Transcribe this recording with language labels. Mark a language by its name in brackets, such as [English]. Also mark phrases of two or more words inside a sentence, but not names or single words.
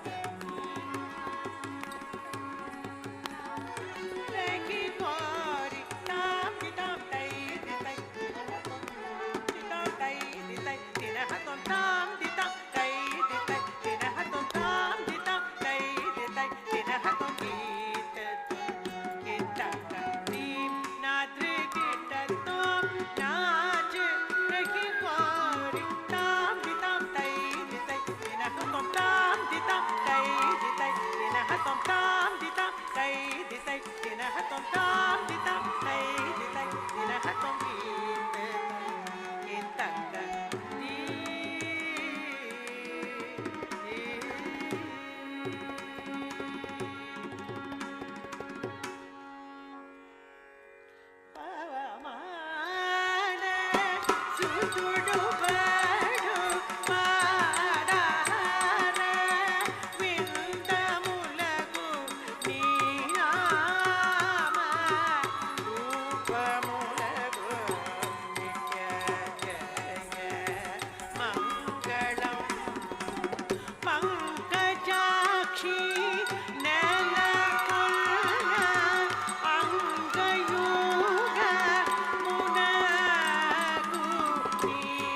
[Hindi] रही गौरी ताम तई तई तिरह तई तई तिरह तुम ताम तई तई तिरह तुम ताम तई तई तिरह तुम गीत गीत दीम नाच गीत तुम नाच रही गौरी ताम तई तई तिरह तुम ताम तई तई तिरह तुम ताम तई तई तिरह तुम ताम तई तई तिरह तुम गीत गीत [Telugu] పవమాన సుతుడు బడు పాదార విందములకు నీనామ రూపములకు నిత్య జయ మంగళం పంకజాక్షి నెలకొన్న అంగయుగ మునగు నీ